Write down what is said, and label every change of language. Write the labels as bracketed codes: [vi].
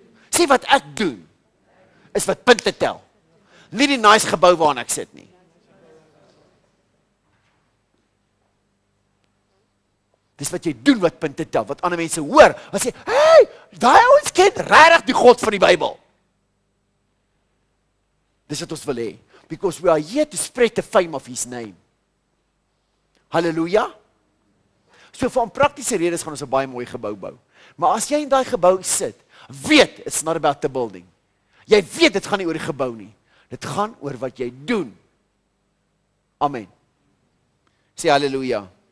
[af] Sê wat ek doen, is wat punte tel. Nie die nice gebou waarin ek sit nie. Dis wat jy doen wat punte tel, wat ander mense hoor, wat sê, hey, daai ouens ken regtig die God van die Bybel. Dis wat ons wil hê, [en] because we are here to spread the fame of his name. [af] Halleluja. So vir praktiese redes gaan ons 'n baie mooi gebou bou. Maar as jy in daai gebou sit, weet, [en] it's not about the building. [af] Jy weet, dit gaan nie oor die gebou nie. Dit gaan oor wat jy doen. Amen. Sê halleluja.